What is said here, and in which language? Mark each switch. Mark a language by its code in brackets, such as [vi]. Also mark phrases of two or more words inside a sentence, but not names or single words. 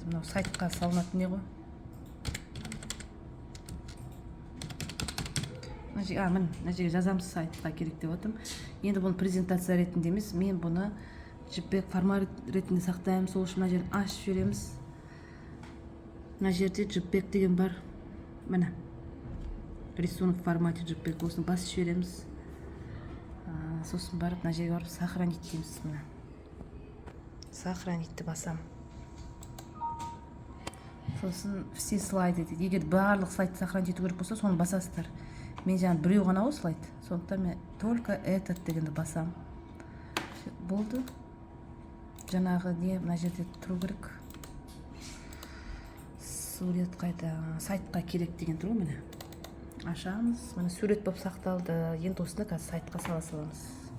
[kk] Мынау сайтқа салынатын не ғой? Мына жерге жазамыз, сайтқа керек деп отырмын. Енді бұны презентация ретінде емес, мен бұны JPEG формат ретінде сақтаймын. Сол үшін мына жерін ашып жібереміз. Мына жерде JPEG деген бар. Міне. [ru] Рисунок в формате JPEG. [kk] Осыны басып жібереміз. Сосын барып мына жерге барып сохранить дейміз. Міне. Сохранитті басам. Сосын [ru] все слайды [kk] дейді. Егер барлық [ru] слайды сохранить [kk] ету керек болса, соны басасыздар. Мен жаңа біреу ғана ғой слайд. Сондықтан мен [ru] только этот [kk] дегенді басам. Болды. Жаңағы не мына жерде тұру керек. Сурет қайда? Сайтқа керек деген тұр ғой міне. Ашамыз. Міне сурет болып сақталды. Енді осыны қазір сайтқа сала саламыз.